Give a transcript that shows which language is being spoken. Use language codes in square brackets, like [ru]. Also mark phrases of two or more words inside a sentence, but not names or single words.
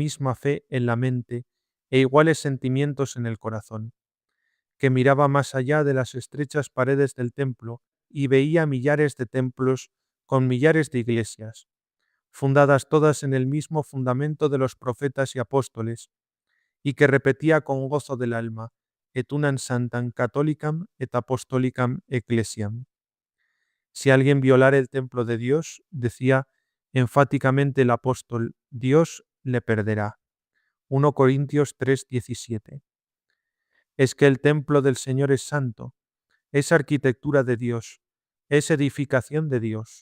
[es] misma fe en la mente e iguales sentimientos en el corazón, que miraba más allá de las estrechas paredes del templo y veía millares de templos con millares de iglesias, fundadas todas en el mismo fundamento de los profetas y apóstoles, y que repetía con gozo del alma, [la] et unam santam catholicam et apostolicam ecclesiam. [es] Si alguien violara el templo de Dios, decía enfáticamente el apóstol, Dios le perderá. 1 Corintios 3:17. Es que el templo del Señor es santo, es arquitectura de Dios, es edificación de Dios.